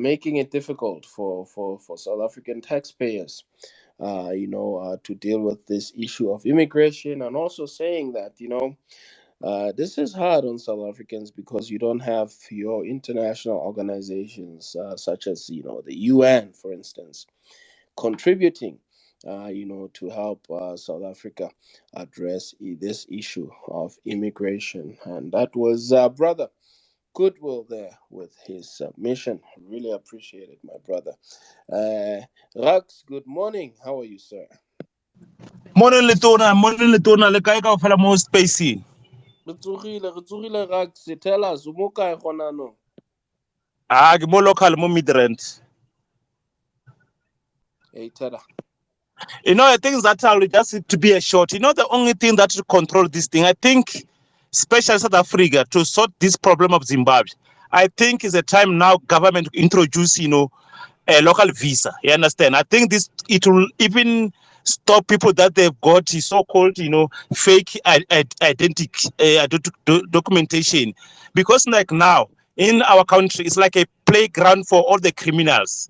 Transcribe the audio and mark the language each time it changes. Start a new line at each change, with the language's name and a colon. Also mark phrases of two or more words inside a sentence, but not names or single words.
English: making it difficult for South African taxpayers, to deal with this issue of immigration, and also saying that this is hard on South Africans because you don't have your international organizations, such as the UN, for instance, contributing, to help South Africa address this issue of immigration. And that was brother Goodwill there with his submission. Really appreciate it, my brother. Rax, good morning. How are you, sir?
Tswana: Morning Letona, le kae ka ofela mo spacing. Re tsogile Rax,
English: tell us,
Tswana: o mo kae gona no? Ke mo local mo Midrand.
English: Hey, Tada. I think that will just to be a short. The only thing that to control this thing, I think, especially South Africa, to sort this problem of Zimbabwe, I think is a time now government to introduce, a local visa. You understand? I think it will even stop people that they've got so-called, fake identity documentation, because like now in our country, it's like a playground for all the criminals.